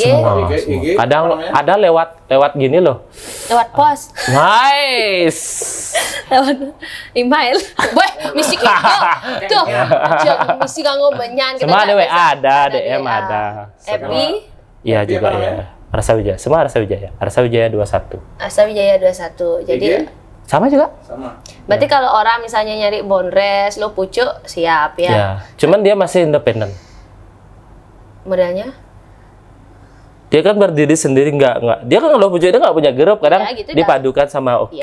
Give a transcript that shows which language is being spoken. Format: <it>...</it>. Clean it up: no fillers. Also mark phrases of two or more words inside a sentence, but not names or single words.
<id>kadang ada lewat gini loh. lewat pos. Nice. Lewat email. Boy, misi itu.</id> <ban>Tuh, misi kanggo benyan.</ban> <id>Semua ada WA, ada DM ada. FB? Iya juga ya. Arsa Wijaya, semua Arsa Wijaya. Arsa Wijaya 21. Arsa Wijaya 21. Jadi sama juga. Sama. Berarti kalau orang misalnya nyari bondres, Luh Pucuk siap ya. Ya, cuman dia masih independen. Modelnya? Dia kan berdiri sendiri, nggak. Dia kan Luh Pucuk itu nggak punya grup, kadang ya, gitu dipadukan sama oke.</id>